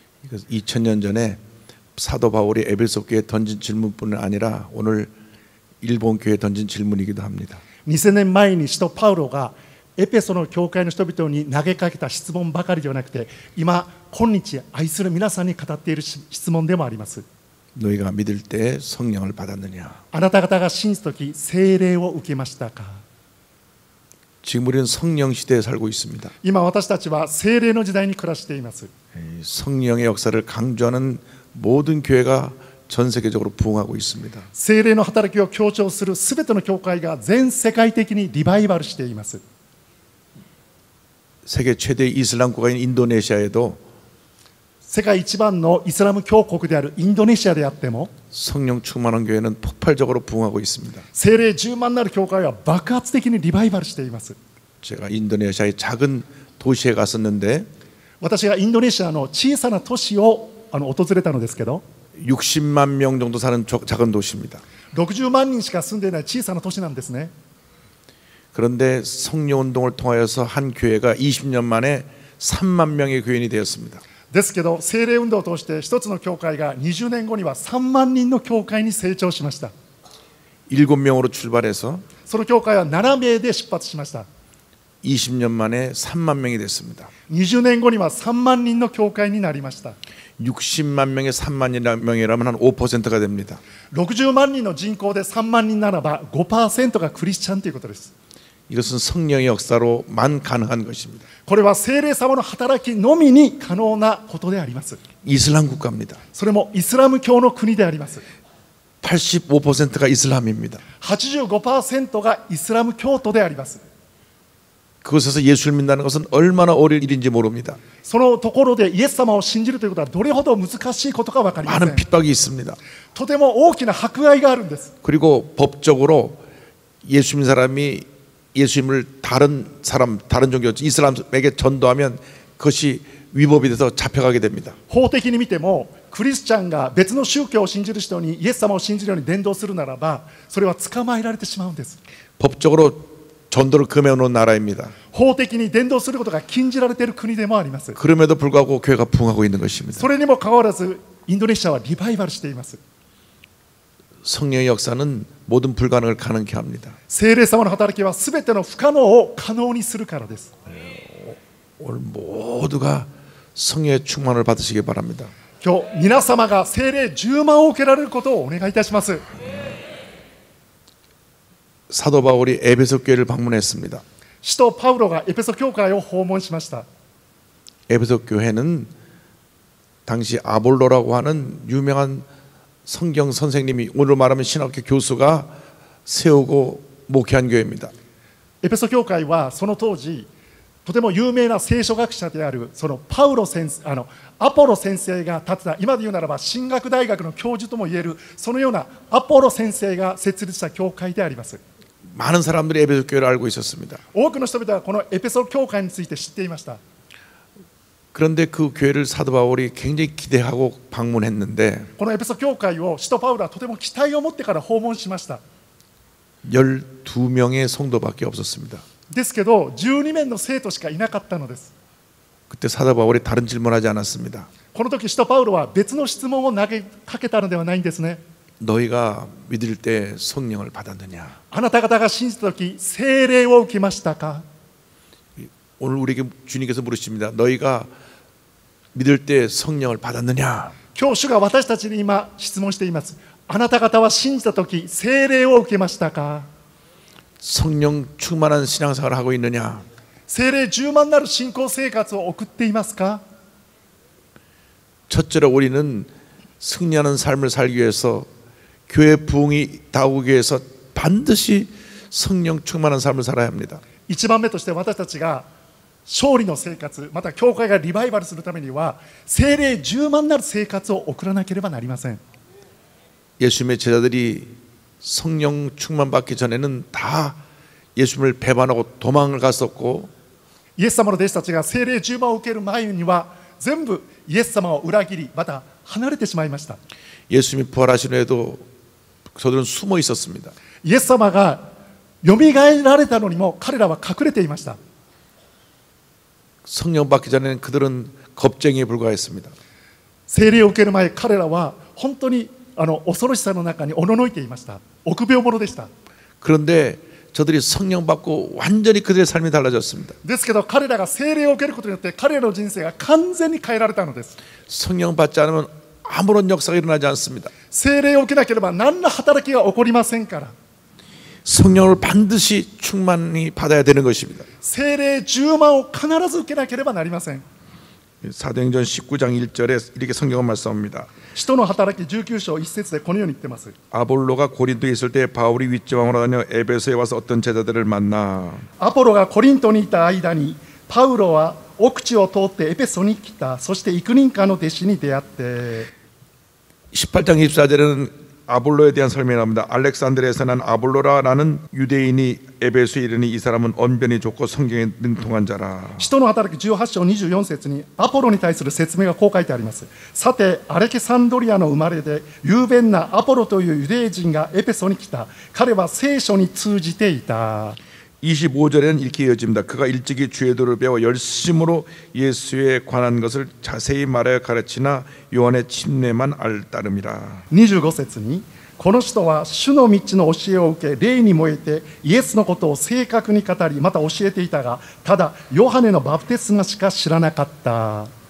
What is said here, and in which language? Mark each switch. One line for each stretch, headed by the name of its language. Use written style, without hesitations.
Korean: 2000년 전에 사도 바울이 에베소 교회에 던진 질문뿐 아니라 오늘 일본 교회에 던진 질문이기도 합니다.
Japanese: 2000年前に使徒パウロがエペソの教会の人々に投げかけた質問ばかりではなくて今今日愛する皆さんに語っている質問でもあります。
Korean: 너희가 믿을 때 성령을 받았느냐?
Japanese: あなた方が信じた時聖霊を受けましたか?
Korean: 지금 우리는 성령 시대에 살고 있습니다.
Japanese: 今私たちは聖霊の時代に暮らしています。
Korean: 성령의 역사를 강조하는 모든 교회가 전 세계적으로 부흥하고 있습니다.
Japanese: 聖霊の働きを強調するすべての教会が全世界的にリバイバルしています。
Korean: 세계 최대 이슬람 국가인 인도네시아에도
Japanese: 世界一番のイスラム教国であるインドネシアであっても
Korean: 성령 충만한 교회는 폭발적으로 부흥하고 있습니다.
Japanese: 聖霊充満なる教会は爆発的にリバイバルしています。
Korean: 제가 인도네시아의 작은 도시에 갔었는데
Japanese: 私がインドネシアの小さな都市を訪れたのですけど
Korean: 60만 명 정도 사는 작은 도시입니다.
Japanese: 60万人しか住んでいない小さな都市なんですね。
Korean: 그런데 성령 운동을 통하여서 한 교회가 20년 만에 3만 명의 교인이 되었습니다.
Japanese: ですけど聖霊運動を通して一つの教会が20年後には3万人の教会に成長しました。
Korean: 7명으로 출발해서
Japanese: その教会は7名で出発しました。
Korean: 20년 만에 3만 명이 됐습니다.
Japanese: 20年後には3万人の教会になりました。
Korean: 60만 명에 3만 명이라면 한 5%가 됩니다.
Japanese: 60万人の人口で3万人ならば 5% がクリスチャンということです。
Korean: 이것은 성령의 역사로만 가능한 것입니다.
Japanese: これは聖霊様の働きのみに可能なことであります。
Korean: 이슬람 국가입니다.
Japanese: それもイスラム教の国であります。
Korean: 85%가 이슬람입니다.
Japanese: 85% がイスラム教徒であります。
Korean: 그곳에서 예수를 믿는다는 것은 얼마나 어려운 일인지 모릅니다.
Japanese: そのところでイエス様を信じるということはどれほど難しいことか分かりませ
Korean: 많은
Japanese: ん。
Korean: 핍박이 있습니다.
Japanese: とても大きな迫害があるんです。
Korean: 그리고 법적으로 예수 믿는 사람이 예수님을 다른 사람, 다른 종교, 이슬람에게 전도하면 그것이 위법이 돼서 잡혀가게 됩니다.
Japanese: 法的に見てもクリスチャンが別の宗教を信じる人にイエス様を信じるように伝道するならばそれは捕まえられてしまうんです。
Korean: 법적으로 전도를 금해놓은 나라입니다.
Japanese: 法的に伝道することが禁じられている国でもあります。
Korean: 그럼에도 불구하고 교회가 부흥하고 있는 것입니다.
Japanese: それにもかかわらずインドネシアはリバイバルしています。
Korean: 성령의 역사는 모든 불가능을 가능케 합니다.
Japanese: 聖霊様の働きはすべての不可能を可能にするからです。
Korean: 오늘 모두가 성령의 충만을 받으시기 바랍니다.
Japanese: 今日皆様が聖霊10万を受けられることをお願いいたします。
Korean: 사도 바울이 에베소 교회를 방문했습니다.
Japanese: 使徒パウロがエペソ教会を訪問しました。
Korean: 에베소 교회는 당시 아볼로라고 하는 유명한 성경 선생님이 오늘 말하면 신학교 교수가 세우고 목회한 교회입니다.
Japanese: エペソ教会はその当時とても有名な聖書学者であるそのアポロ先生が建てた、今で言うならば神学大学の教授ともいえるそのようなアポロ先生が設立した教会であります。
Korean: 많은 사람들이 에베소 교회를 알고 있었습니다.
Japanese: 多くの人々はこのエペソ教会について知っていました。
Korean: 그런데 그 교회를 사도 바울이 굉장히 기대하고 방문했는데
Japanese: このエペソ教会を使徒パウロはとても期待を持ってから訪問しました。
Korean: 12명의 성도밖에 없었습니다.
Japanese: ですけど12名の生徒しかいなかったのです。
Korean: 그때 사도 바울이 다른 질문하지 않았습니다.
Japanese: この時使徒パウロは別の質問を投げかけたのではないんですね。
Korean: 너희가 믿을 때 성령을 받았느냐?
Japanese: あなた方が信じた時聖霊を受けましたか？
Korean: 오늘 우리에게 주님께서 물으십니다. 너희가 믿을 때 성령을 받았느냐?
Japanese: 今日主が私たちに今質問しています。あなた方は信じた時聖霊を受けましたか？
Korean: 성령 충만한 신앙생활을 하고 있느냐?
Japanese: 聖霊充満なる信仰生活を送っていますか？
Korean: 첫째로 우리는 승리하는 삶을 살기 위해서 교회 부흥이 다오기 위해서 반드시 성령 충만한 삶을 살아야 합니다.
Japanese: 1番目として私たちが勝利の生活、また教会がリバイバルするためには聖霊充満なる生活を送らなければなりません。
Korean: 예수님의 제자들이 성령 충만 받기 전에는 다 예수님을 배반하고 도망을 갔었고
Japanese: イエス様の弟子たちが聖霊充満を受ける前には全部イエス様を裏切りまた離れてしまいました。
Korean: 예수님이 부활하신 후에도 저들은 숨어 있었습니다.
Japanese: イエス様がよみがえられたのにも彼らは隠れていました。
Korean: 성령 받기 전에는 그들은 겁쟁이에 불과했습니다.
Japanese: 聖霊を受ける前彼らは本当に恐ろしさの中におののいていました。臆病者でした。
Korean: 그런데 저들이 성령 받고 완전히 그들의 삶이 달라졌습니다.
Japanese: ですけど彼らが聖霊を受けることによって彼らの人生が完全に変えられたのです。
Korean: 성령 받지 않으면 아무런 역사가 일어나지 않습니다.
Japanese: 聖霊を受けなければ何の働きが起こりませんから。
Korean: 성령을 반드시 충만히 받아야 되는 것입니다.
Japanese: 聖霊10万を必ず受けなければなりません。
Korean: 사도행전 19장 1절에 이렇게 성경은 말씀합니다.
Japanese: 使徒の働き19章1節でこのように言ってます。
Korean: 아볼로가 고린도에 있을 때 바울이 윗지방으로 다녀 에베소에 와서 어떤 제자들을 만나
Japanese: アポロがコリントにいた間にパウロは奥地を通ってエペソに来た。そして幾人かの弟子に出会って
Korean: 18장 24절에는 아볼로에 대한 설명이 나옵니다. 알렉산드리아에서 난 아볼로라라는 유대인이 에베소에 이르니 이 사람은 언변이 좋고 성경에 능통한 자라.
Japanese: 使徒の働き18章24節にアポロに対する説明がこう書いてあります。さてアレキサンドリアの生まれで雄弁なアポロというユダヤ人がエペソに来た。彼は聖書に通じていた。
Korean: 25절에는 이렇게 이어집니다. 그가 일찍이 주의 도를 배워 열심으로 예수에 관한 것을 자세히 말하여 가르치나 요한의 침례만 알따름이라.
Japanese: 25節にこの人は主の道の教えを受け霊に燃えてイエスのことを正確に語りまた教えていたがただヨハネのバプテスマしか知らなかった。